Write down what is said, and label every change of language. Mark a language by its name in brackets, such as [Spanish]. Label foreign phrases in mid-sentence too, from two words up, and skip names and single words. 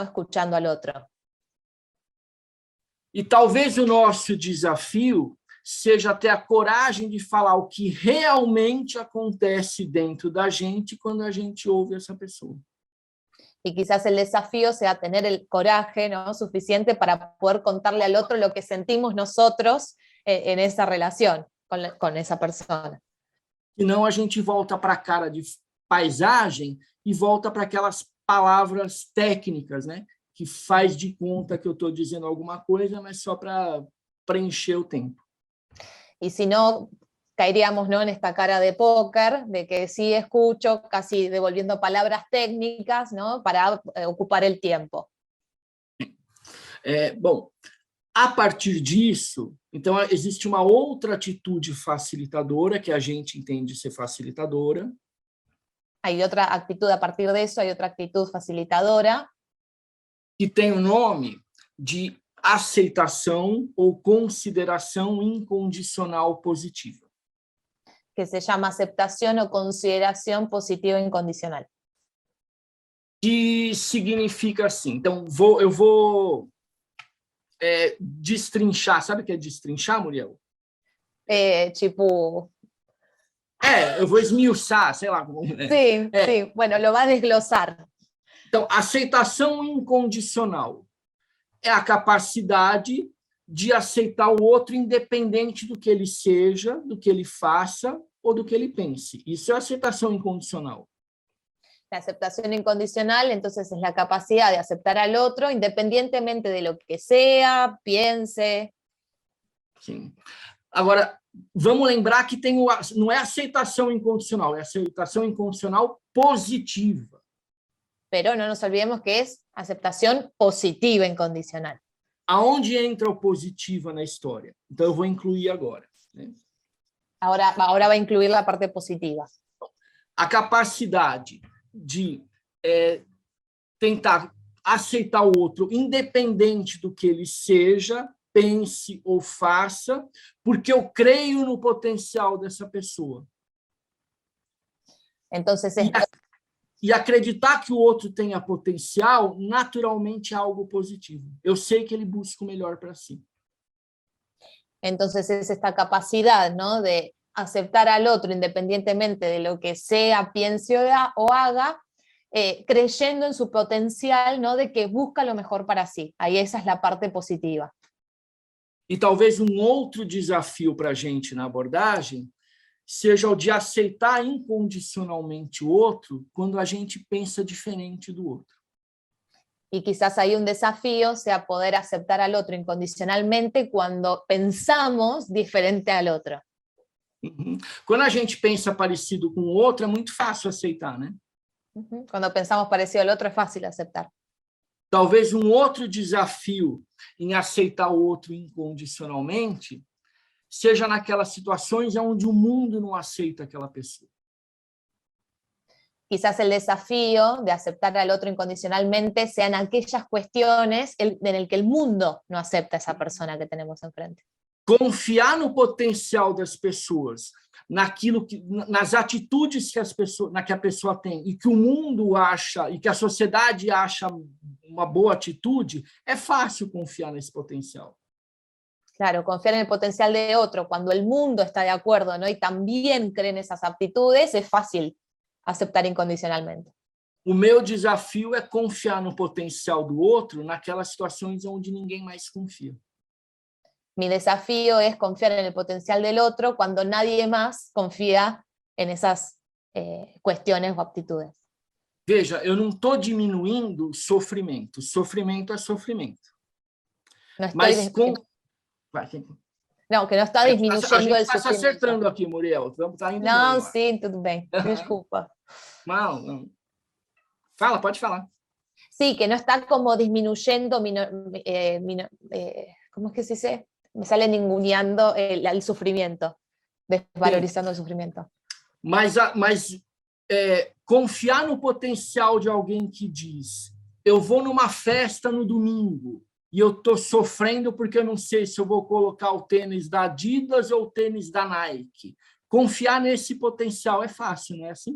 [Spanish] escuchando al otro. [Portuguese] E talvez o nosso desafio seja ter a coragem de falar o que realmente acontece dentro da gente quando a gente ouve essa pessoa. [Spanish] Y quizás el desafío sea tener el coraje, ¿no? suficiente para poder contarle al otro lo que sentimos nosotros en esa relación con esa persona. [Portuguese] Senão a gente volta para a cara de paisagem e volta para aquelas palavras técnicas, né? Que faz de conta que eu estou dizendo alguma coisa, mas só para preencher o tempo. [Spanish] Y si no, caeríamos, ¿no? en esta cara de póker, de que sí escucho, casi devolviendo palabras técnicas, ¿no? para ocupar el tiempo. [Portuguese] Bom, a partir disso, então, existe uma outra atitude facilitadora, que a gente entende ser facilitadora. [Spanish] Hay otra actitud a partir de eso, hay otra actitud facilitadora. [Portuguese] Que tem o nome de aceitação ou consideração incondicional positiva. [Spanish] Que se llama aceptación o consideración positiva incondicional. [Portuguese] Que significa assim, então eu vou destrinchar, sabe o que é destrinchar, Muriel? Tipo... eu vou esmiuçar, sei lá. [Spanish] Sí, sí, bueno, lo va a desglosar. [Portuguese] Então, aceitação incondicional é a capacidade de aceitar o outro independente do que ele seja, do que ele faça ou do que ele pense. Isso é aceitação incondicional. [Spanish] La aceptación incondicional, entonces, es la capacidad de aceptar al otro independientemente de lo que sea, piense. [Portuguese] Sim. Agora, vamos lembrar que não é aceitação incondicional, é aceitação incondicional positiva. [Spanish] Pero no nos olvidemos que es aceptación positiva incondicional. [Portuguese] Aonde entra o positiva na história? Então, eu vou incluir agora. Né? [Spanish] Ahora va a incluir la parte positiva. [Portuguese] A capacidade de tentar aceitar o outro, independente do que ele seja, pense ou faça, porque eu creio no potencial dessa pessoa. [Spanish] Entonces, [Portuguese] E acreditar que o outro tenha potencial, naturalmente, é algo positivo. Eu sei que ele busca o melhor para si. [Spanish] Entonces es esta capacidad, ¿no? de aceptar al otro independientemente de lo que sea, piense o haga, creyendo en su potencial, ¿no? de que busca lo mejor para sí. Ahí esa es la parte positiva. [Portuguese] E talvez um outro desafio para a gente na abordagem seja o de aceitar incondicionalmente o outro quando a gente pensa diferente do outro. [Spanish] Y quizás ahí un desafío sea poder aceptar al otro incondicionalmente cuando pensamos diferente al otro. [Portuguese] Quando a gente pensa parecido com o outro, é muito fácil aceitar, né? [Spanish] Cuando pensamos parecido al otro es fácil aceptar. [Portuguese] Talvez um outro desafio em aceitar o outro incondicionalmente seja naquelas situações onde o mundo não aceita aquela pessoa. [Spanish] Quizás el desafío de aceptar al otro incondicionalmente sean aquellas cuestiones en el que el mundo no acepta a esa persona que tenemos enfrente. [Portuguese] Confiar no potencial das pessoas, nas atitudes que a pessoa tem e que o mundo acha e que a sociedade acha uma boa atitude, é fácil confiar nesse potencial. [Spanish] Claro, confiar en el potencial de otro cuando el mundo está de acuerdo, ¿no? Y también creen esas aptitudes, es fácil aceptar incondicionalmente. [Portuguese] O meu desafio é confiar no potencial do outro naquelas situações onde ninguém mais confia. [Spanish] Mi desafío es confiar en el potencial del otro cuando nadie más confía en esas cuestiones o aptitudes. [Portuguese] Veja, eu não estou diminuindo sofrimento. Sofrimento é sofrimento. [Spanish] No estoy [Portuguese] Mas com... [Spanish] No, que no está disminuyendo [Portuguese] a gente [Spanish] el [Portuguese] está se [Spanish] sufrimiento. [Portuguese] acertando aqui, Muriel. Tá indo Não, bem, sim, tudo bem. Desculpa. Não. Fala, pode falar. [Spanish] Sí, que no está como disminuyendo, ¿cómo es que se dice? Me sale ninguneando el sufrimiento, desvalorizando el sufrimiento. [Portuguese] Mas confiar no potencial de alguém que diz: eu vou numa festa no domingo e eu estou sofrendo porque eu não sei se eu vou colocar o tênis da Adidas ou o tênis da Nike. Confiar nesse potencial é fácil, não é assim?